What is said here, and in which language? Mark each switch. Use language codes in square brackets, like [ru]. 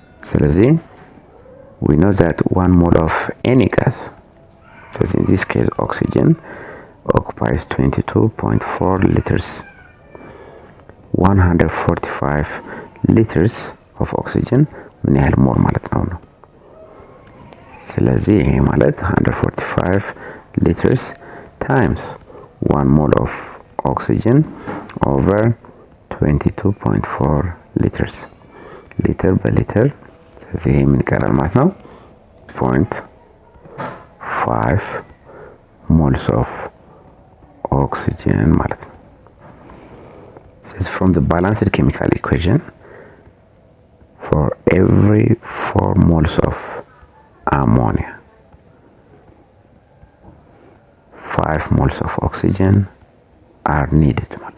[am] ስለዚህ [en] we know that 1 mole of any gas, so in this case oxygen, occupies 22.4 liters. 145 liters of oxygen [am] ምን ያህል ሞል ማለት ነው? ስለዚህ ይሄ ማለት [en] 145 liters times 1 mole of oxygen over 22.4 liters. [am] ሊትር በሊትር ስለዚህ ይሄ ምን ይቀራል ማለት ነው? [en] 0.5 moles of oxygen [am] ማለት ነው። [en] So from the balanced chemical equation, for every 4 moles of ammonia, 5 moles of oxygen are needed.